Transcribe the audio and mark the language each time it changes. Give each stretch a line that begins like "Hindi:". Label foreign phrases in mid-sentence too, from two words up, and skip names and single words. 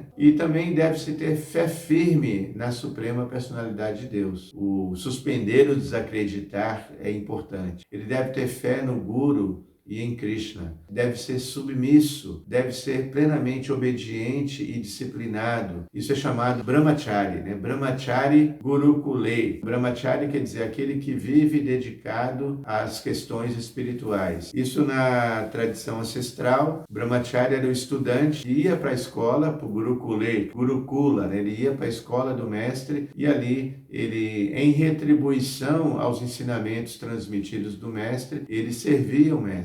Portuguese: E também deve-se ter fé firme na Suprema Personalidade de Deus. O suspender o desacreditar é importante. Ele deve ter fé no Guru e em Krishna. Deve ser submisso, deve ser plenamente obediente e disciplinado. Isso é chamado Brahmachari, né?
Sanskrit: ब्रह्मचारी गुरुकुले.
Portuguese: Brahmachari quer dizer aquele que vive dedicado às questões espirituais. Isso na tradição ancestral. Brahmachari era o estudante que ia para a escola, para o Gurukule, Gurukula, né? Ele ia para a escola do mestre e ali ele, em retribuição aos ensinamentos transmitidos do mestre, ele servia o mestre.